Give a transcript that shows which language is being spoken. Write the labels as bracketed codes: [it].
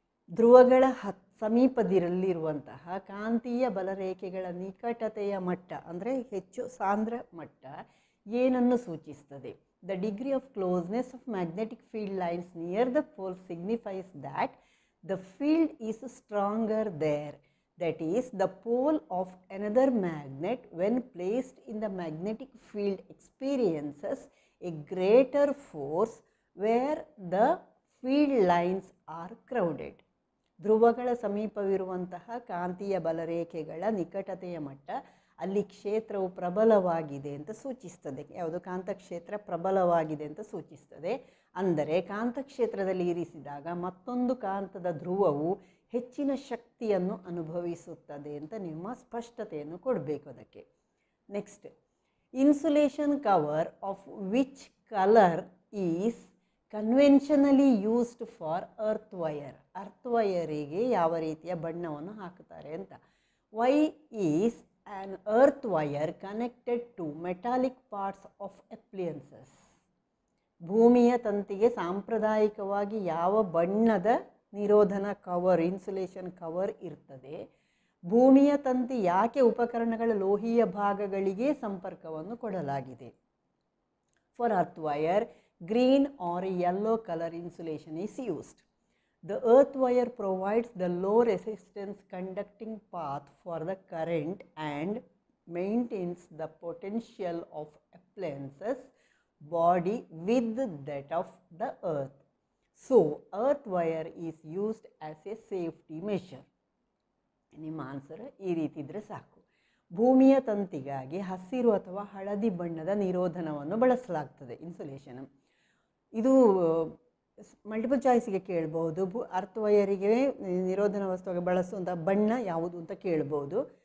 [kn] ಧ್ರುವಗಳ ಸಮೀಪದಲ್ಲಿರುವಂತಹ ಕಾಂತೀಯ ಬಲರೇಖೆಗಳ ನಿಕಟತೆಯ ಮಟ್ಟ ಅಂದರೆ ಹೆಚ್ಚು ಸಾಂದ್ರ ಮಟ್ಟ ಏನನ್ನು ಸೂಚಿಸ್ತದೆ? [en] The degree of closeness of magnetic field lines near the poles signifies that the field is stronger there. That is, the pole of another magnet when placed in the magnetic field experiences a greater force where the field lines are crowded. [kn] ಧ್ರುವಗಳ ಸಮೀಪವಿರುವಂತಹ ಕಾಂತೀಯ ಬಲರೇಖೆಗಳ ನಿಕಟತೆಯ ಮಟ್ಟ, ಅಲ್ಲಿ ಕ್ಷೇತ್ರವು ಪ್ರಬಲವಾಗಿದೆ ಅಂತ ಸೂಚಿಸ್ತದೆ. ಯಾವುದು? ಕಾಂತಕ್ಷೇತ್ರ ಪ್ರಬಲವಾಗಿದೆ ಅಂತ ಸೂಚಿಸ್ತದೆ. ಅಂದರೆ ಕಾಂತಕ್ಷೇತ್ರದಲ್ಲಿ ಇರಿಸಿದಾಗ ಮತ್ತೊಂದು ಕಾಂತದ ಧ್ರುವವು ಹೆಚ್ಚಿನ ಶಕ್ತಿಯನ್ನು ಅನುಭವಿಸುತ್ತದೆ ಅಂತ ನಿಮ್ಮ ಸ್ಪಷ್ಟತೆಯನ್ನು ಕೊಡಬೇಕು ಅದಕ್ಕೆ. [en] Next, insulation cover of which colour is conventionally used for earth wire. [kn] Earth ವೈರಿಗೆ ಯಾವ ರೀತಿಯ ಬಣ್ಣವನ್ನು ಹಾಕುತ್ತಾರೆ ಅಂತ. [en] Why is an earth wire connected to metallic parts of appliances. [kn] ಭೂಮಿಯ ತಂತಿಗೆ ಸಾಂಪ್ರದಾಯಿಕವಾಗಿ ಯಾವ ಬಣ್ಣದ ನಿರೋಧನ ಕವರ್, ಇನ್ಸುಲೇಷನ್ ಕವರ್ ಇರ್ತದೆ? ಭೂಮಿಯ ತಂತಿ ಯಾಕೆ ಉಪಕರಣಗಳ ಲೋಹೀಯ ಭಾಗಗಳಿಗೆ ಸಂಪರ್ಕವನ್ನು ಕೊಡಲಾಗಿದೆ? [en] For earth wire, green or yellow color insulation is used. The earth wire provides the low resistance conducting path for the current and maintains the potential of appliances body with that of the earth. So, earth wire is used as a safety measure. [kn] ನಿಮ್ಮ answer ಈ ರೀತಿ ಇದ್ದರೆ ಸಾಕು. ಭೂಮಿಯ ತಂತಿಗಾಗಿ ಹಸಿರು ಅಥವಾ ಹಳದಿ ಬಣ್ಣದ ನಿರೋಧನವನ್ನು ಬಳಸಲಾಗ್ತದೆ, ಇನ್ಸುಲೇಷನ್. ಇದು ಮಲ್ಟಿಪಲ್ ಚಾಯ್ಸಿಗೆ ಕೇಳ್ಬೋದು. ಅರ್ತ್ ವೈರಿಗೆ ನಿರೋಧನ ವಸ್ತುವಾಗಿ ಬಳಸುವಂಥ ಬಣ್ಣ ಯಾವುದು ಅಂತ ಕೇಳ್ಬೋದು.